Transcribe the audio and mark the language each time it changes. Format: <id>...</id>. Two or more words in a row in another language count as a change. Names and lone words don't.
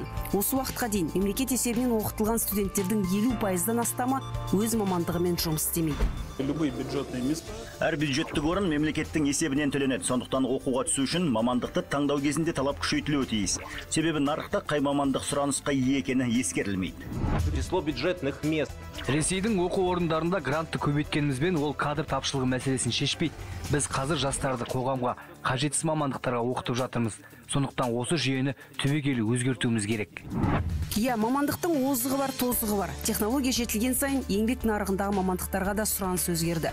<kk>Осы уақытқа дейін мемлекет есебінен оқытылған студенттердің 50%-дан астамы өз мамандығымен жұмыс істемейді. Әр бюджеттік орын мемлекеттің есебінен төленеді. Сондықтан оқуға түсу үшін мамандықты таңдау кезінде талап күшейтілуі тиіс. Себебі нарықта қай мамандық сұранысқа ие екені ескерілмейді.</kk> <ru>Число бюджетных мест.</ru> <kk>Ресейдің оқу орындарында грантты көбейткенімізбен ол кадр тапшылығы мәселесін шешпейді. Біз қазір жастарды қоғамға қажетсіз мамандықтарға оқытып жатырмыз. Сондықтан осы жүйені түбегейлі өзгертуіміз керек. Иә, мамандықтың озығы бар, тозығы бар. Технология жетілген сайын еңбек нарығындағы мамандықтарға да сұраныс өзгерді.</kk>